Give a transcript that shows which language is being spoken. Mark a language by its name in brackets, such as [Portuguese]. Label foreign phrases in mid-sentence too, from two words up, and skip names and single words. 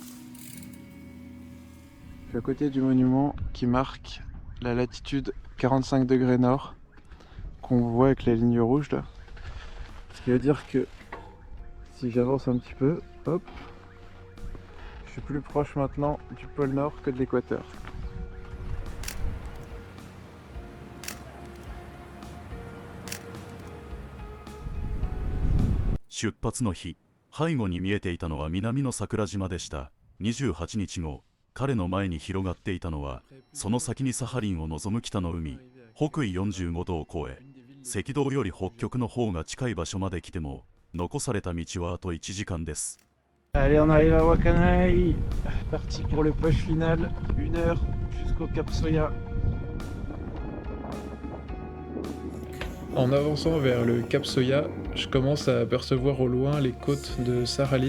[French] Je suis à côté du monument qui marque la latitude 45 degrés nord, qu'on voit avec la ligne rouge là. Ce qui veut dire que si j'avance un petit peu, hop, je suis plus proche maintenant du pôle nord que de l'équateur. [Japanese] 出発の日、背後に見えていたのは南の桜島でした。28日後、彼の前に広がっていたのは、その先にサハリンを望む北の海、北緯45度を越え、赤道より北極の方が近い場所まで来ても、残された道はあと1時間です。 [French] Allez, on arrive à Wakanai, parti pour le push final, 1 heure jusqu'au Cap Soya. En avançant vers le Cap Soya, je commence à apercevoir au loin les côtes de Sakhalin.